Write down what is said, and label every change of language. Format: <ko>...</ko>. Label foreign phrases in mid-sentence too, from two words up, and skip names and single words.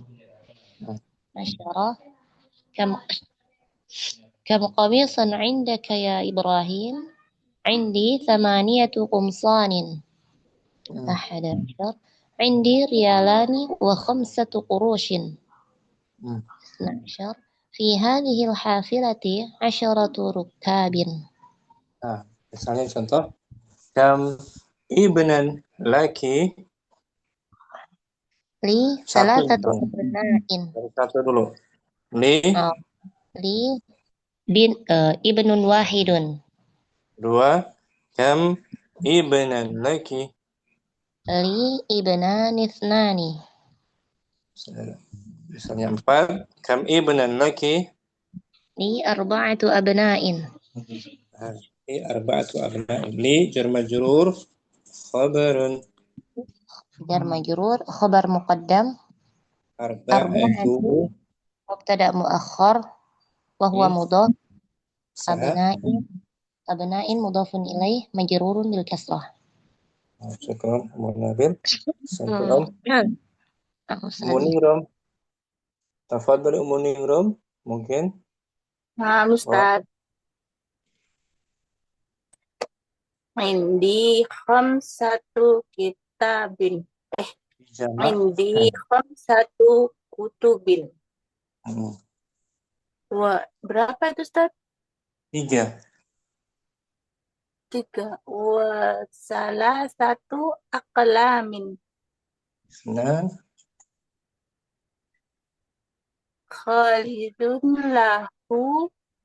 <ar>10 كم قميصا عندك يا إبراهيم؟ عندي 8 قمصان. 11 عندي ريالان و5 قروش. 12 في هذه الحافلة 10 ركاب.</ar> <id>Misalnya contoh.</id> <ar>كم ابنا لك. لي 3 أبناء.</ar> <id>Satu dulu. Li</id> <ar>ابن واحد. 2. كم ابنا لك. لي ابنان اثنان. Misalnya 4. كم ابنا لك. لي أربعة أبناء. لي أربعة أبناء لي جار مجرور خبر. جار مجرور خبر مقدم أربعة Arba'atu مبتدأ مؤخر وهو مضاف</ar> <id>sah.</id> <ar>أبناء مضاف إليه مجرور بالكسرة. شكرا Abu Nabil شكرا.</ar> <id>Aku</id> <ar>Umu Ningrum. Tafadhal Umu Ningrum.</ar> <id>Mungkin. Nah, Ustaz.</id> <ar>عندي خمسة كتاب.</ar> <id>Jamak.</id> <ar>عندي خمسة كتب.</ar> <id>Berapa itu, Ustaz? 3. 3. Wa salah satu aqlamin. Senang.</id> <ar>خالد له.</ar>